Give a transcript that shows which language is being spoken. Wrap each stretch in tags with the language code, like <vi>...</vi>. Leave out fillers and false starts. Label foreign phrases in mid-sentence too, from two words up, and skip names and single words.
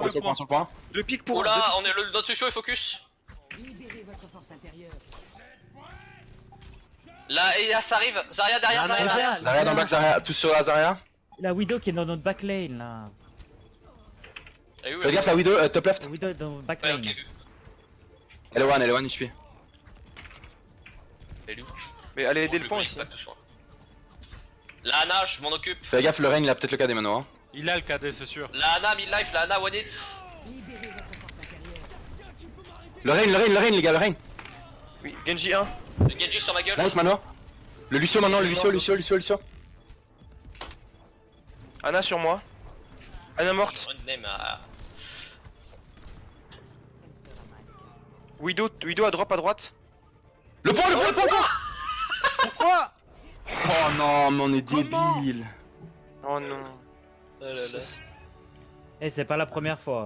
<fr>prendre le point. sur le point. 2 pics pour Oh là, on est le notre Lucio est focus. Libérez votre force intérieure. Là, et là, ça arrive. Zarya derrière, Non, non, Zarya non. derrière. Zarya dans le back, Zarya, tous sur la Zarya. La Widow qui est dans notre backlane là. Elle est où, Fais elle gaffe, la Widow,</fr> <en>top left.</en> <fr>La Widow est dans notre Ouais, backlane. ok, vu. Elle est</fr> <en>one HP.</en> <fr>Elle est où? Mais allez Bon, aider je le point vais ici. pas tout soin. La Ana, je m'en occupe. Fais gaffe, le rain, il a peut-être le KD maintenant. Hein. Il a le KD, c'est sûr. La Ana, mid-life, la Ana,</fr> <en>one hit.</en> <fr>Libérez votre force intérieure. Le rain, les gars, le rain. Oui, Genji 1. Le Genji sur ma gueule. Nice, Mano. Le Lucio maintenant, le Lucio. Ana sur moi. Ana morte.</fr> <en>One name à-</en> <fr>Widow à droite. Le point. Pourquoi? Oh non, mais on est Comment débile. Oh non. Oh là là. Eh, c'est pas la première fois.</fr>